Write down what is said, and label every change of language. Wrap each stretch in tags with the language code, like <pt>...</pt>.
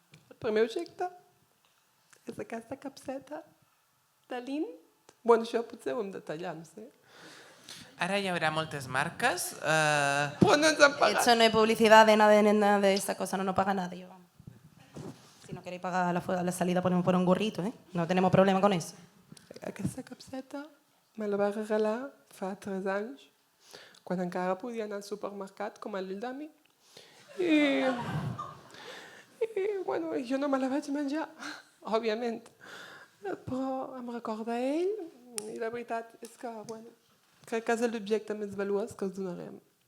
<ca>El primer objecte és aquesta capseta de lint. Bueno, això potser ho hem de tallar, no sé. Ara hi haurà moltes marques. Però no ens han pagat.</ca> <es>Esto no es publicidad de nada de esta cosa, no nos paga nadie. Vamos. Si no queréis pagar la salida, podemos poner un gorrito, ¿eh? No tenemos problema con eso.</es> <ca>Aquesta capseta me la va regalar fa 3 anys, quan encara podia anar al supermercat com el Lildami. I bueno, jo no me la vaig menjar, òbviament. Però em recorda ell i la veritat és que, bueno, crec que és l'objecte més valuós que us donarem.</ca>